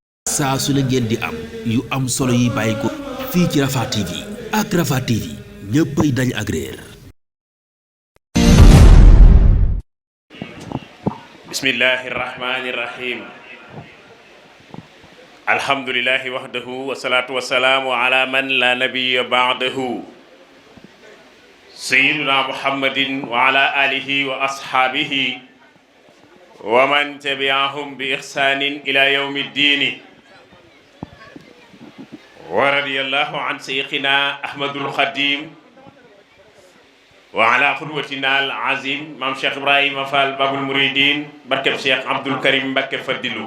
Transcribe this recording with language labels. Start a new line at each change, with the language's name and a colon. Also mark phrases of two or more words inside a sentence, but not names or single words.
Wolof: saa su ne ngeen di am yu am solo yi bàyyi ko fii ci Rafah TV ak Rafah TV ñëppay dañ ak réer.
Arabic: بسم الله الرحمن الرحيم. الحمد لله وحده والصلاة والسلام على من لا نبي بعده سيدنا محمد وعلى آله وأصحابه ومن تبعهم بإحسان إلى يوم الدين ورضي الله عن شيخنا أحمد الخديم وعلى قدوتنا العظيم maam Cheikh Ibrahima Fall باب المريدين barkeb Cheikh Abdul Karim Mbakke Fadilu.